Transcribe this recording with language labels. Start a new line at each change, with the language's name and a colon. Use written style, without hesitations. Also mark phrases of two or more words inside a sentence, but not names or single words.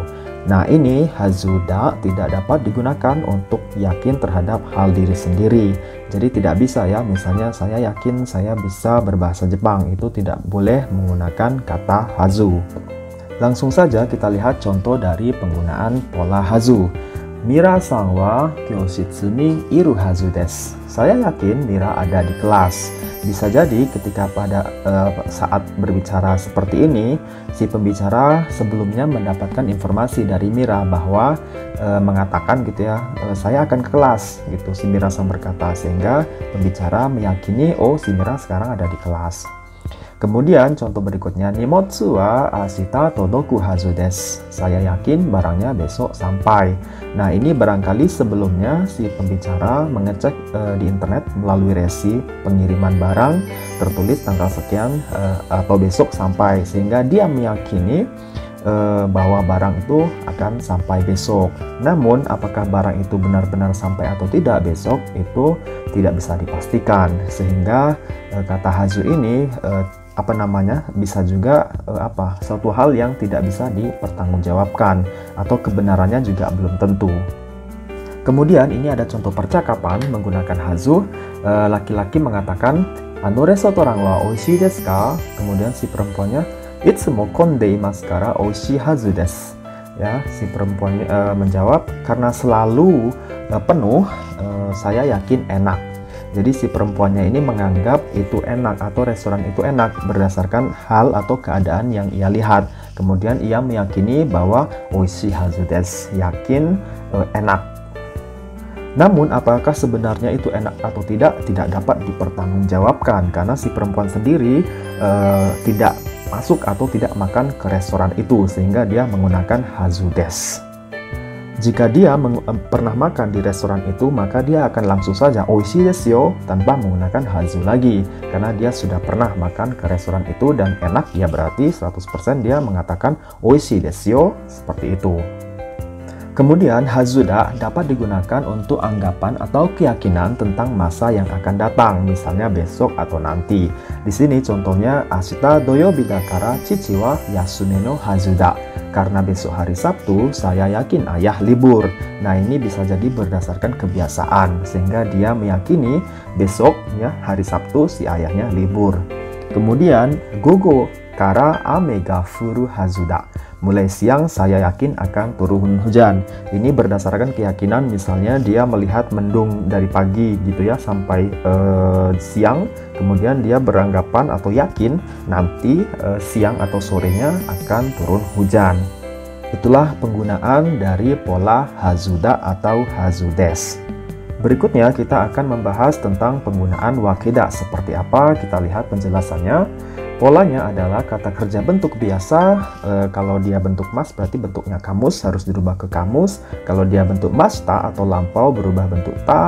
Indonesian: Nah, ini hazuda tidak dapat digunakan untuk yakin terhadap hal diri sendiri. Jadi tidak bisa ya, misalnya saya yakin saya bisa berbahasa Jepang, itu tidak boleh menggunakan kata hazu. Langsung saja kita lihat contoh dari penggunaan pola hazu.
Japanese: ミラさんは教室にいるはずです.
Indonesian: Saya yakin Mira ada di kelas. Bisa jadi ketika pada saat berbicara seperti ini, si pembicara sebelumnya mendapatkan informasi dari Mira bahwa mengatakan gitu ya, saya akan ke kelas gitu. Si Mira-san berkata, sehingga pembicara meyakini oh si Mira sekarang ada di kelas. Kemudian contoh berikutnya,
Japanese: 荷物は明日届くはずです.
Indonesian: Saya yakin barangnya besok sampai. Nah, ini barangkali sebelumnya si pembicara mengecek di internet melalui resi pengiriman barang tertulis tanggal sekian atau besok sampai, sehingga dia meyakini bahwa barang itu akan sampai besok. Namun apakah barang itu benar-benar sampai atau tidak besok itu tidak bisa dipastikan, sehingga kata hazu ini bisa juga suatu hal yang tidak bisa dipertanggungjawabkan atau kebenarannya juga belum tentu. Kemudian ini ada contoh percakapan menggunakan hazu. Laki-laki mengatakan,
Japanese: レストランはおいしいですか?
Indonesian: Kemudian si perempuannya,
Japanese: いつも混んでいますからおいしいはずです.
Indonesian: Ya, si perempuan menjawab, karena selalu penuh, saya yakin enak. Jadi si perempuannya ini menganggap itu enak atau restoran itu enak berdasarkan hal atau keadaan yang ia lihat. Kemudian ia meyakini bahwa
Japanese: おいしいはずです,
Indonesian: yakin enak. Namun apakah sebenarnya itu enak atau tidak dapat dipertanggungjawabkan karena si perempuan sendiri tidak masuk atau tidak makan ke restoran itu, sehingga dia menggunakan hazu desu. Jika dia pernah makan di restoran itu, maka dia akan langsung saja
Japanese: おいしいですよ
Indonesian: tanpa menggunakan hazu lagi, karena dia sudah pernah makan ke restoran itu dan enak, ya berarti 100% dia mengatakan
Japanese: おいしいですよ,
Indonesian: seperti itu. Kemudian hazuda dapat digunakan untuk anggapan atau keyakinan tentang masa yang akan datang, misalnya besok atau nanti. Di sini contohnya
Japanese: 明日土曜日だから父は休みのはずだ.
Indonesian: Karena besok hari Sabtu, saya yakin ayah libur. Nah, ini bisa jadi berdasarkan kebiasaan, sehingga dia meyakini besok ya hari Sabtu si ayahnya libur.
Japanese: Kemudian 午後から雨が降るはずだ.
Indonesian: Mulai siang saya yakin akan turun hujan. Ini berdasarkan keyakinan, misalnya dia melihat mendung dari pagi gitu ya sampai siang, kemudian dia beranggapan atau yakin nanti siang atau sorenya akan turun hujan. Itulah penggunaan dari pola hazuda atau
Japanese: はずです.
Indonesian: Berikutnya kita akan membahas tentang penggunaan wakeda. Seperti apa? Kita lihat penjelasannya. Polanya adalah kata kerja bentuk biasa. Kalau dia bentuk mas berarti bentuknya kamus, harus dirubah ke kamus. Kalau dia bentuk masta atau lampau berubah bentuk ta.